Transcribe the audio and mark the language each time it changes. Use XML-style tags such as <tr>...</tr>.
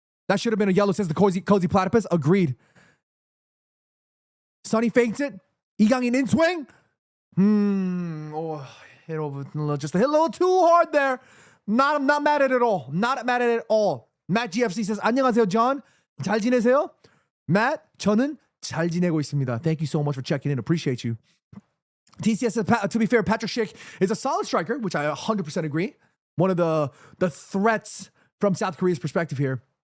<en>That should have been a yellow, says the cozy platypus. Agreed. Sonny fakes it. Lee Gang-in in swing. Oh, hit over just a hit a little too hard there. I'm not mad at it at all. Not mad at it at all. Matt GFC says,</en> <ko>안녕하세요,</ko> <en>John.</en> <ko>잘 지내세요? Matt, 저는 잘 지내고 있습니다.</ko> <en>Thank you so much for checking in. Appreciate you. TCS says, to be fair, Patrick Schick is a solid striker, which I 100% agree. One of the threats from South Korea's perspective here.</en>